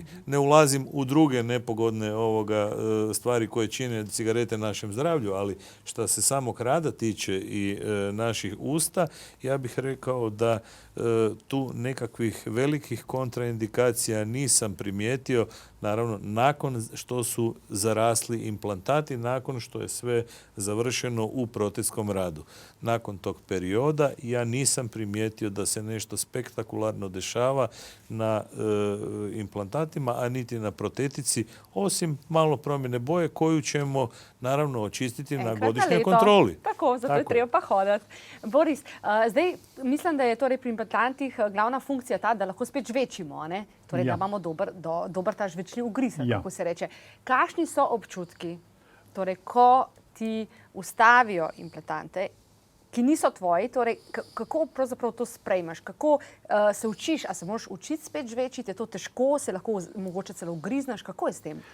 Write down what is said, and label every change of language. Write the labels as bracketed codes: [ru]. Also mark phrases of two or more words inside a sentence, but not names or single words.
[hr] Ne ulazim u druge nepogodne stvari koje čine cigarete našem zdravlju, ali što se samog rada tiče i naših usta, ja bih rekao da tu nekakvih velikih kontraindikacija nisam primijetio, naravno nakon što su zarasli implantati, nakon što je sve završeno u protetskom radu. Nakon tog perioda ja nisam primijetio da se nešto spektakularno dešava na implantatima, a niti na protetici, osim malo promjene boje koju ćemo naravno očistiti na godišnjoj kontroli. [sl] Tako, zato je treba pa hoditi. Boris, zdaj mislim, da je torej pri implantantih glavna funkcija ta, da lahko spet žvečimo, ne? Torej, da imamo dober ta žvečljiv ugriz, kako se reče. Kakšni so občutki, torej, ko ti ustavijo implantante, ki niso tvoji, torej, kako pravzaprav to sprejmeš, kako se učiš, a se moraš učiti spet žvečiti, je to težko, se lahko mogoče celo ugrizneš, kako je s tem?